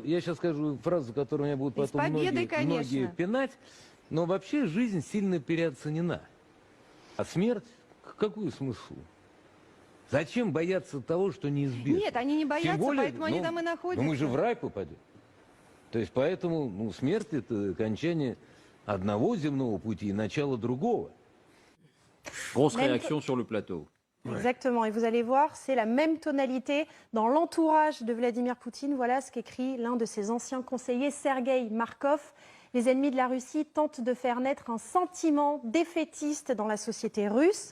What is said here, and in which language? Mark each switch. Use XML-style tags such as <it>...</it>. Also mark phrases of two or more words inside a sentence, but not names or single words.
<ru>Я сейчас скажу фразу, которую меня будут потом многие пинать, но вообще жизнь сильно переоценена. А смерть? Какой смысл? Зачем бояться того, что неизбежно? Нет, они не боятся, Тем более, поэтому они там и находятся. Но мы же в рай попадем. То есть поэтому смерть – это окончание одного земного пути и начало другого.</ru> <fr>Grosse réaction sur le plateau. Exactement, et vous allez voir, c'est la même tonalité dans l'entourage de Vladimir Poutine. Voilà ce qu'écrit l'un de ses anciens conseillers, Sergueï Markov. Les ennemis de la Russie tentent de faire naître un sentiment défaitiste dans la société russe.</fr>